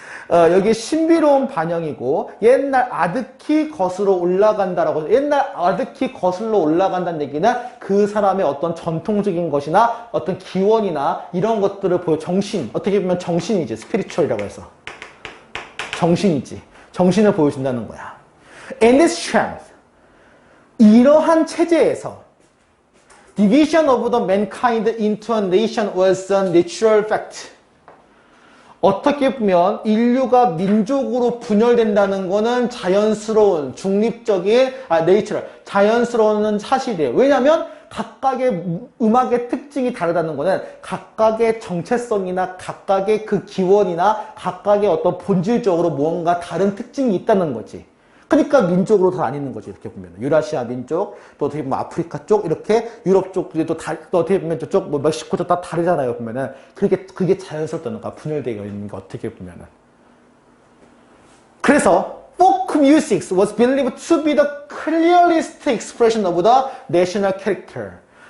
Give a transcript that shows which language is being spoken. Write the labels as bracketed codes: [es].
[ko] 여기 신비로운 반영이고 옛날 아득히 거슬러 올라간다라고 옛날 아득히 거슬러 올라간다는 얘기는 그 사람의 어떤 전통적인 것이나 어떤 기원이나 이런 것들을 보여 정신 어떻게 보면 정신이지 스피리추얼이라고 해서 정신이지 정신을 보여준다는 거야. [en] In this strength [ko] 이러한 체제에서 [en] division of the mankind into a nation was a natural fact. [ko] 어떻게 보면 인류가 민족으로 분열된다는 것은 자연스러운 중립적인 네이처럴 자연스러운 사실이에요. 왜냐하면 각각의 음악의 특징이 다르다는 것은 각각의 정체성이나 각각의 그 기원이나 각각의 어떤 본질적으로 무언가 다른 특징이 있다는 거지. 그러니까 민족으로 다 나뉘는 거지. 이렇게 보면 유라시아 민족, 또 어떻게 보면 아프리카 쪽, 이렇게 유럽 쪽, 또 어떻게 보면 저쪽 뭐 멕시코 쪽 다 다르잖아요. 보면은 그게 자연스럽다는 거야. 분열되어 있는 게 어떻게 보면은. 그래서 [en] folk music was believed to be the clearest expression of the national character.